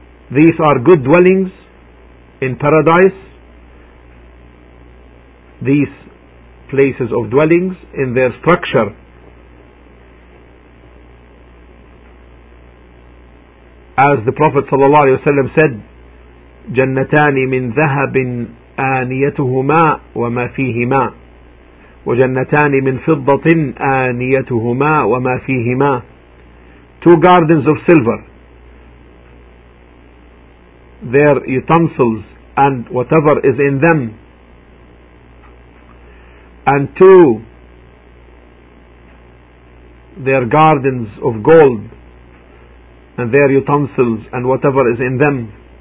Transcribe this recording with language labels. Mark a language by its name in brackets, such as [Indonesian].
[English] These are good dwellings in paradise, these places of dwellings in their structure. As the Prophet sallallahu alaihi wasallam said, [Arabic] جَنَّتَانِ مِنْ ذَهَبٍ آنِيَتُهُمَا وَمَا فِيهِمَا وَجَنَّتَانِ مِنْ فِضَّةٍ آنِيَتُهُمَا وَمَا فِيهِمَا. [English] Two gardens of silver, their utensils and whatever is in them, and two, their gardens of gold, and their utensils and whatever is in them.